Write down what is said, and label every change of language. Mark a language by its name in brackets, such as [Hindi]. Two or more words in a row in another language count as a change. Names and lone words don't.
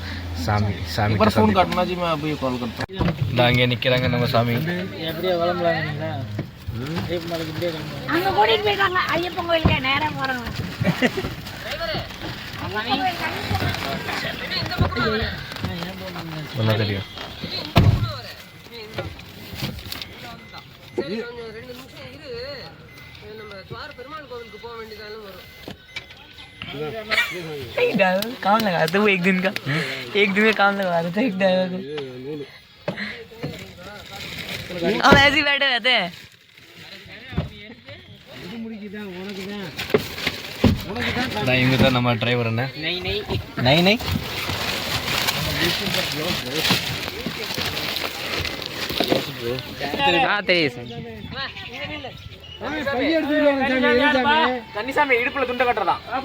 [Tamil] சாமி அங்கே நிற்கிறாங்க நம்ம சாமி. எப்படியா கிளம்பலாங்களா? அங்க கூட்டிட்டு போயிட்டாங்க ஐயப்பன் கோயிலுக்கு நேரா போறாங்க. ஒன்றா தெரியும். [Hindi] काम लगा तो वो एक दिन में काम लगवा रहे थे एक ड्राइवर को. हम ऐसे ही बैठे रहते हैं. [Tamil] இவங்க தான் நம்ம டிரைவர். என்ன நை தெரியும் சார். கன்னிசாமி இடுப்புல துண்டை கட்டுறதான்.